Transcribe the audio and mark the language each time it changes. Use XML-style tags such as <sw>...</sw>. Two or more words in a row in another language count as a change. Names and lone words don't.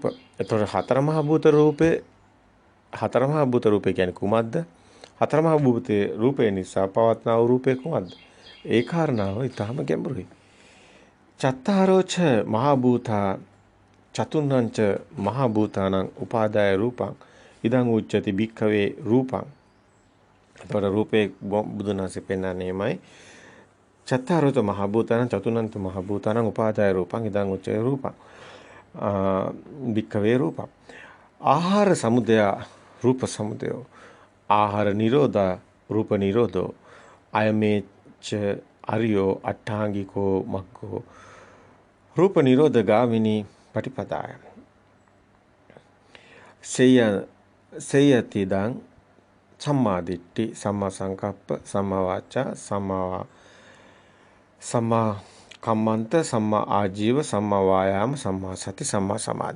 <si>එතකොට හතර මහා භූත රූපේ කියන්නේ කුමක්ද? හතර මහා භූතයේ රූපේ නිසා පවත්නා වූ රූපේ කුමක්ද? ඒ කාරණාව ඊටාම ගැඹුරුයි.</si> <pi>චත්තාරෝච මහා භූතා චතුන්නංච මහා භූතානං උපාදාය රූපං ඉදං උච්චති භික්ඛවේ රූපං.</pi> <si>එතකොට රූපේ බුදුන් වහන්සේ පෙන්නන්නේමයි.</si> <pi>චත්තාරෝච මහා භූතානං චතුන්නංච මහා භූතානං උපාදාය රූපං ඉදං උච්චති රූපං. භික්ඛවේ රූපං. ආහාර සමුදය රූප සමුදය ආහාර නිරෝධා රූප නිරෝධෝ අයමේච අරියෝ අට්ඨාංගිකෝ මග්ගෝ රූප නිරෝධ ගාමිනී පටිපදාය සේයති දං සම්මා දිට්ඨි සම්මා සංකප්ප සම්මා වාචා සම්මා කම්මන්ත සම්මා ආජීව සම්මා වායාම සම්මා සති සම්මා සමාධි.</pi>